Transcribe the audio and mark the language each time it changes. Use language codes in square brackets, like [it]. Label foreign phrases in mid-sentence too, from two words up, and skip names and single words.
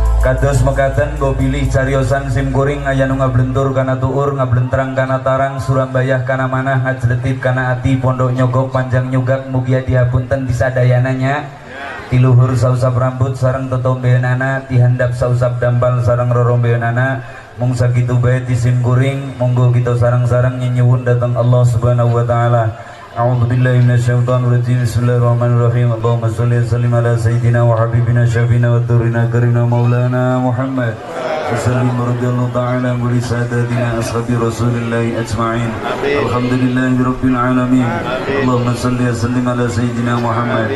[su] Kados mekaten go pilih cariosan sim kuring aya nu ngablentur kana tuur ngablenterang kana tarang Surabaya kana manah ngajletit kana ati pondok nyogok panjang nyugak mugia dihapunten disadayananya tiluhur sausap rambut sareng totombeunana tihandap sausap dampal sareng rorombeunana mung sakitu bae ti sim kuring monggo kita sareng-sareng nyuwun datang Allah [ar] سبحانه وتعالى. أعوذ بالله من الشيطان الرجيم. بسم الله الرحمن الرحيم. اللهم صل وسلم على سيدنا وحبيبنا شافينا ودرينا كارينا مولانا محمد. وسلم رضي الله تعالى ولسادتنا أصحاب رسول الله أجمعين. الحمد لله رب العالمين. اللهم صل وسلم على سيدنا محمد.